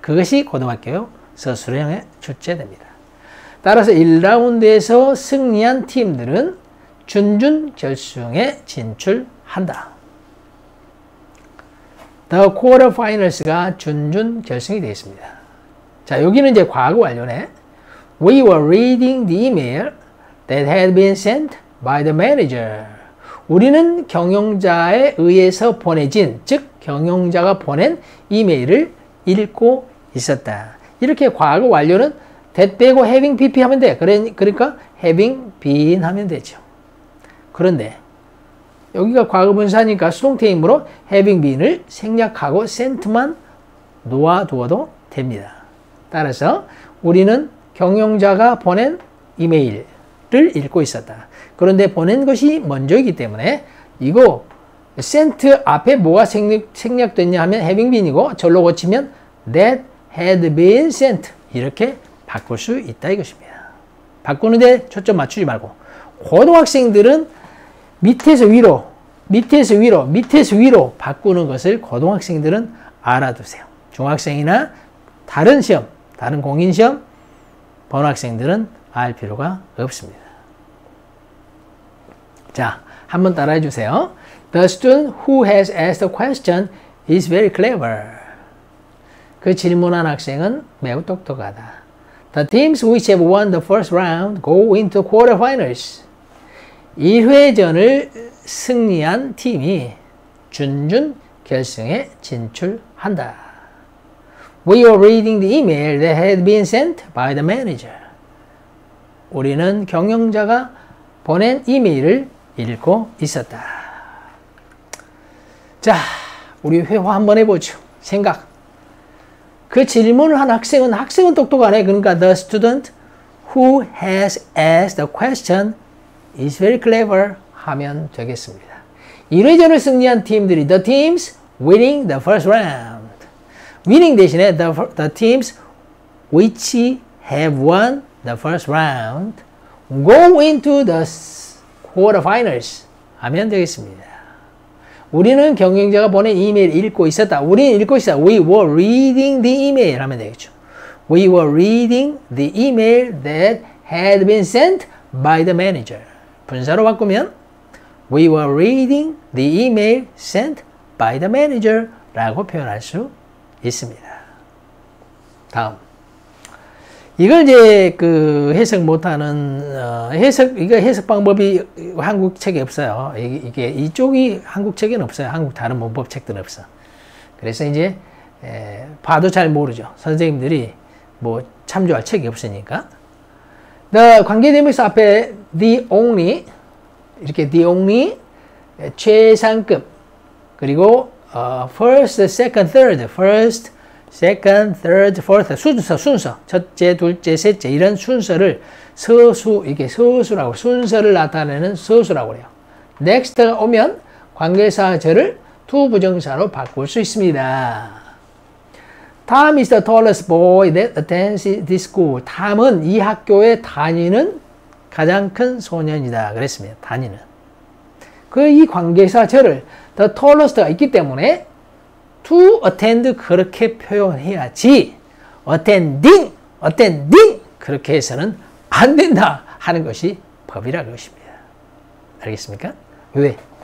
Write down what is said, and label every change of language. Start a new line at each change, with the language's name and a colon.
Korean: 그것이 고등학교 서술형에 출제됩니다. 따라서 1라운드에서 승리한 팀들은 준준결승에 진출한다. The quarterfinals가 준준결승이 되어 있습니다. 자, 여기는 이제 과거 완료네.
English: We were reading the email that had been sent by the manager.
Korean: 우리는 경영자에 의해서 보내진, 즉 경영자가 보낸 이메일을 읽고 있었다. 이렇게 과거 완료는 that 빼고 having pp 하면 돼. 그러니까
English: having been
Korean: 하면 되죠. 그런데 여기가 과거 분사니까 수동태이므로
English: having been
Korean: 을 생략하고 sent만 놓아두어도 됩니다. 따라서 우리는 경영자가 보낸 이메일을 읽고 있었다. 그런데 보낸 것이 먼저이기 때문에 이거 sent 앞에 뭐가 생략됐냐 하면 having been이고 절로 고치면
English: that had been sent
Korean: 이렇게 바꿀 수 있다 이것입니다. 바꾸는데 초점 맞추지 말고 고등학생들은 밑에서 위로 바꾸는 것을 고등학생들은 알아두세요. 중학생이나 다른 시험, 다른 공인시험, 번학생들은 알 필요가 없습니다. 자, 한번 따라해 주세요.
English: The student who has asked the question is very clever.
Korean: 그 질문한 학생은 매우 똑똑하다.
English: The teams which have won the first round go into quarterfinals.
Korean: 1회전을 승리한 팀이 준준 결승에 진출한다.
English: We were reading the email that had been sent by the manager.
Korean: 우리는 경영자가 보낸 이메일을 읽고 있었다. 자, 우리 회화 한번 해보죠. 생각. 그 질문을 한 학생은 똑똑하네. 그러니까
English: the student who has asked the question is very clever
Korean: 하면 되겠습니다. 1회전을 승리한 팀들이
English: the teams winning the first round. winning
Korean: 대신에
English: the teams which have won the first round go into the quarterfinals
Korean: 하면 되겠습니다. 우리는 경영자가 보낸 이메일을 읽고 있었다. 우리는 읽고 있었다.
English: We were reading the email
Korean: 하면 되겠죠.
English: We were reading the email that had been sent by the manager.
Korean: 분사로 바꾸면
English: We were reading the email sent by the manager
Korean: 라고 표현할 수 있습니다. 다음. 이걸 이제 그 해석 못하는, 이거 해석 방법이 한국 책에 없어요. 이게 이쪽이 한국 책에는 없어요. 한국 다른 문법 책들은 없어. 그래서 이제, 봐도 잘 모르죠. 선생님들이 뭐 참조할 책이 없으니까. the 관계대명사 앞에 the only 이렇게 the only 최상급 그리고 first, second, third, first, second, third, fourth 순서 첫째, 둘째, 셋째 이런 순서를 서수 이게 서수라고 순서를 나타내는 서수라고 그래요. next가 오면 관계사절을 to 부정사로 바꿀 수 있습니다.
English: Tom is the tallest boy that attends this school.
Korean: 탐은 이 학교에 다니는 가장 큰 소년이다. 그랬습니다. 다니는. 이 관계사 절을 the tallest가 있기 때문에
English: to attend
Korean: 그렇게 표현해야지 attending 그렇게 해서는 안 된다 하는 것이 법이라는 것입니다. 알겠습니까? 왜?